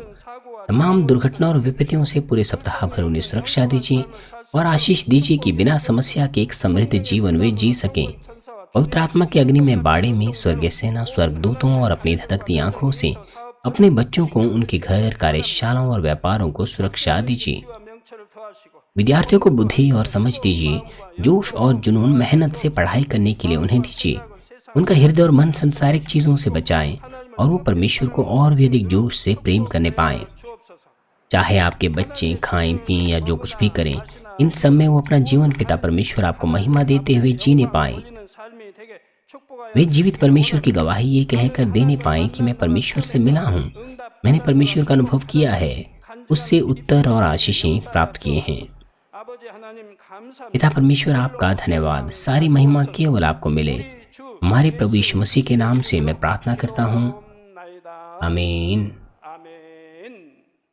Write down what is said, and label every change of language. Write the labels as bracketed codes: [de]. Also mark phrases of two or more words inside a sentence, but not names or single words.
[hi] तमाम दुर्घटना और विपत्तियों से पूरे सप्ताह भर उन्हें सुरक्षा दीजिए और आशीष दीजिए कि बिना समस्या के एक समृद्ध जीवन वे जी सकें। पवित्र आत्मा के अग्नि में बाड़े में स्वर्गीय सेना, स्वर्गदूतों और अपनी धधकती आंखों से अपने बच्चों को, उनके घर, कार्यशालाओं और व्यापारों को सुरक्षा दीजिए। [ko] 명철을 더하시고 [hi] विद्यार्थियों को बुद्धि और समझ दीजिए। जोश और जुनून, मेहनत से पढ़ाई करने के लिए उन्हें दीजिए। उनका हृदय और मन संसारिक चीजों से बचाएं और वो परमेश्वर को और भी अधिक जोश से प्रेम करने पाएं। [ko] 주옵소서. [hi] चाहे आपके बच्चे खाएं, पिएं या जो कुछ भी करें, इन सब में वो अपना जीवन पिता परमेश्वर आपको महिमा देते हुए जीने पाएं। [ko] 우리는 삶이 되게 축복하여 [hi] वे जीवित परमेश्वर की गवाही ये कहकर देने पाएं कि मैं परमेश्वर से मिला हूँ, मैंने परमेश्वर का अनुभव किया है, उससे उत्तर और आशीषें प्राप्त किए हैं। [ko] 아버지 하나님 감사합니다. [hi] पिता परमेश्वर, आपका धन्यवाद। सारी महिमा केवल आपको मिले। हमारे प्रभु यीशु मसीह के नाम से मैं प्रार्थना करता हूँ, [ko] 나이다. [hi] आमीन। [ko] 아멘.